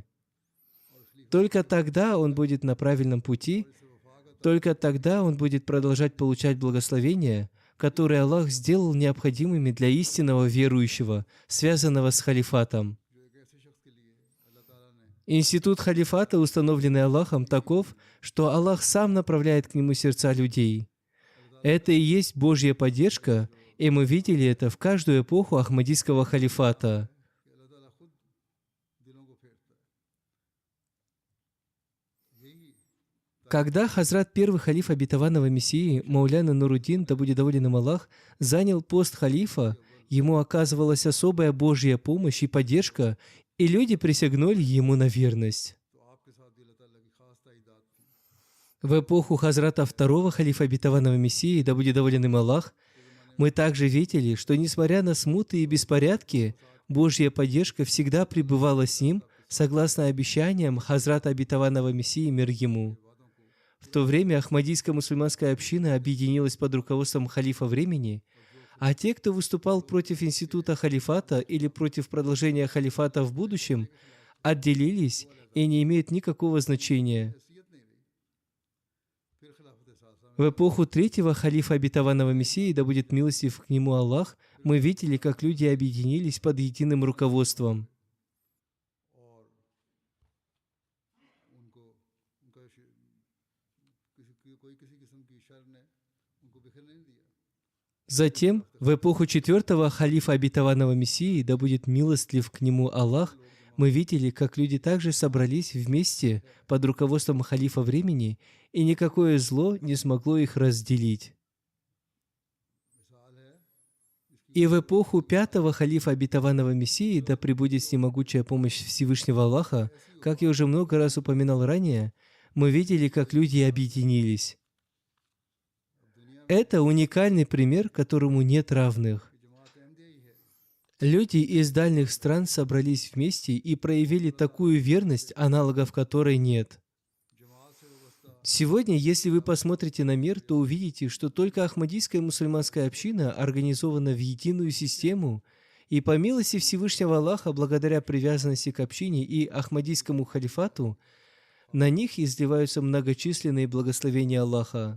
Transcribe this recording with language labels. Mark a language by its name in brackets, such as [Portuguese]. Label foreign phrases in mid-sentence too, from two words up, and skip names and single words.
[Russian] Только тогда он будет на правильном пути, только тогда он будет продолжать получать благословения, которые Аллах сделал необходимыми для истинного верующего, связанного с халифатом. Институт халифата, установленный Аллахом, таков, что Аллах сам направляет к нему сердца людей. Это и есть Божья поддержка, и мы видели это в каждую эпоху Ахмадийского халифата. [Urdu] کہ اللہ تعالیٰ خود دلوں کو پھیرتا ہے. یہی [Russian] Когда Хазрат первый халиф обетованного Мессии, Мауляна Нуруддин, да будет доволен им Аллах, занял пост халифа, ему оказывалась особая Божья помощь и поддержка, и люди присягнули ему на верность. [Urdu] تو آپ کے ساتھ بھی اللہ تعالیٰ کی خاص تائیداد تھی. [Russian] В эпоху Хазрата второго халифа обетованного Мессии, да будет доволен им Аллах, мы также видели, что несмотря на смуты и беспорядки, Божья поддержка всегда пребывала с ним, согласно обещаниям Хазрата обетованного Мессии, мир ему. В то время Ахмадийская мусульманская община объединилась под руководством халифа времени, а те, кто выступал против института халифата или против продолжения халифата в будущем, отделились и не имеют никакого значения. [Urdu] حیثیت نہیں رہی۔ پھر خلافت ساسا [Russian] В эпоху третьего халифа обетованного Мессии, да будет милостив к нему Аллах, мы видели, как люди объединились под единым руководством. [Urdu] اور ان کو ان کا کوئی کسی قسم کی شر نے ان کو بکھرنے نہیں دیا. [Russian] Затем, в эпоху четвертого халифа обетованного Мессии, да будет милостлив к нему Аллах, мы видели, как люди также собрались вместе под руководством халифа времени, и никакое зло не смогло их разделить. [Urdu] مثال ہے [Russian] И в эпоху пятого халифа обетованного Мессии, да пребудет с ним могучая помощь Всевышнего Аллаха, как я уже много раз упоминал ранее, мы видели, как люди объединились. Это уникальный пример, которому нет равных. [Urdu] کہ جماعت احمدیہ ہی ہے. [Russian] Люди из дальних стран собрались вместе и проявили такую верность, аналогов которой нет. [Urdu] جماعت سے وابستہ [Russian] Сегодня, если вы посмотрите на мир, то увидите, что только Ахмадийская мусульманская община организована в единую систему, и по милости Всевышнего Аллаха, благодаря привязанности к общине и Ахмадийскому халифату, на них изливаются многочисленные благословения Аллаха.